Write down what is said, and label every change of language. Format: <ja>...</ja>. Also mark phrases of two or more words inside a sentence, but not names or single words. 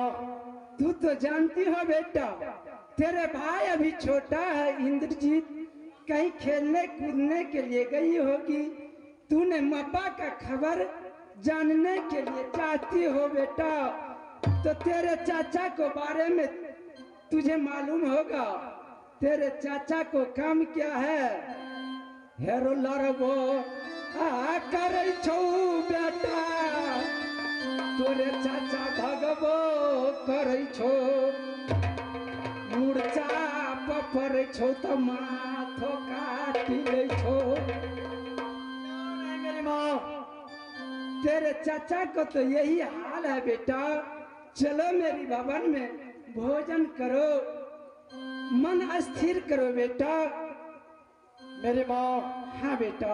<hi>तू तो जानती हो बेटा, तेरे भाई अभी छोटा है इंद्रजीत, कहीं खेलने कूदने के लिए गई होगी। तूने मप्पा का खबर जानने के लिए चाहती हो बेटा, तो तेरे चाचा को बारे में तुझे मालूम होगा। तेरे चाचा को काम क्या है?</hi> <anp>हेरो लड़बो आ करे छौ बेटा, तोरे चाचा भगबो करे छो, मूर्छा पड़े छो तो माथो काटी ले छो।</anp> <hi>मेरी माँ, तेरे चाचा को तो यही हाल है बेटा। चलो मेरी भवन में भोजन करो, मन स्थिर करो बेटा। मेरी माँ, हाँ बेटा।</hi>